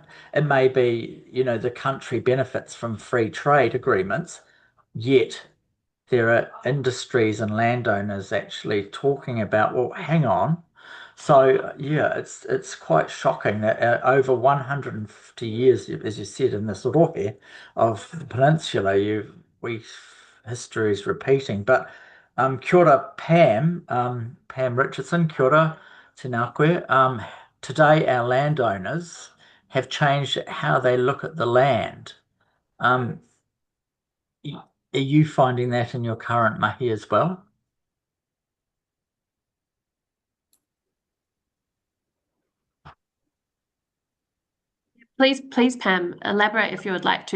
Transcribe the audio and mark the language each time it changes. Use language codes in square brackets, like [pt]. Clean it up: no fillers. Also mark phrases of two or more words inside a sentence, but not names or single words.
[en] It may be, the country benefits from free trade agreements, yet there are industries and landowners actually talking about, well, hang on. So yeah, it's quite shocking that over 150 years, as you said, in this rohe of the peninsula, we history is repeating. [mi] But kia ora, Pam, Pam Richardson, kia ora, tēnā koe. [en] Today, our landowners have changed how they look at the land. Um, are you finding that in your current mahi as well? Please, Pam, elaborate if you would like to.